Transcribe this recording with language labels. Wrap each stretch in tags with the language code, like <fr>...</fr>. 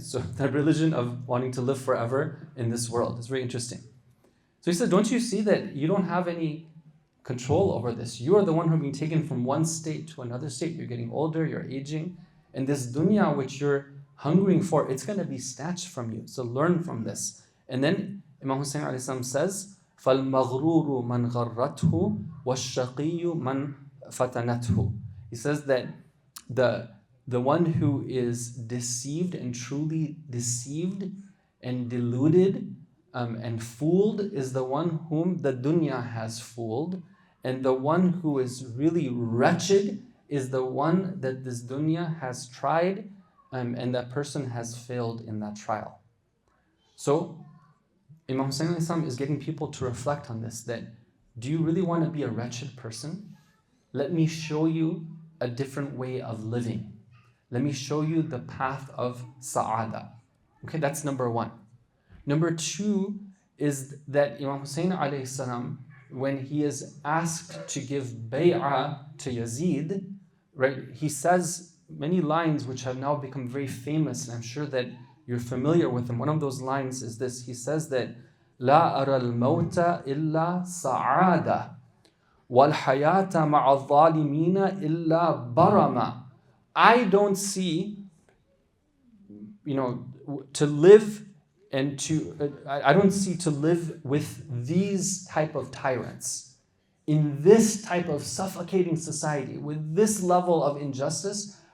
<en>So the religion of wanting to live forever in this world. It's very interesting. So he said, don't you see that you don't have any control over this? You are the one who are being taken from one state to another state. You're getting older, you're aging. And this dunya which you're hungering for, it's going to be snatched from you. So learn from this. And then Imam Hussein ﷺ says,</en> <ar>فَالْمَغْرُورُ مَنْ غَرَّتْهُ وَالشَّقِيُّ مَنْ فَتَنَتْهُ.</ar> <en>He says that the one who is deceived and truly deceived and deluded and fooled is the one whom the dunya has fooled. And the one who is really wretched is the one that this dunya has tried and that person has failed in that trial. So Imam Hussein is getting people to reflect on this, that do you really want to be a wretched person? Let me show you a different way of living. Let me show you the path of Saʿādah. Okay, that's number one. Number two is that Imam Hussein alayhi salam, when he is asked to give bay'ah to Yazid, right, he says many lines which have now become very famous, and I'm sure that you're familiar with them. One of those lines is this. He says that</en> <ar>لا أرى الموت إلا سعادة والحياة مع الظالمين إلا برما.</ar> <en>I don't see, to live and I don't see to live with these type of tyrants in this type of suffocating society with this level of injustice.</en>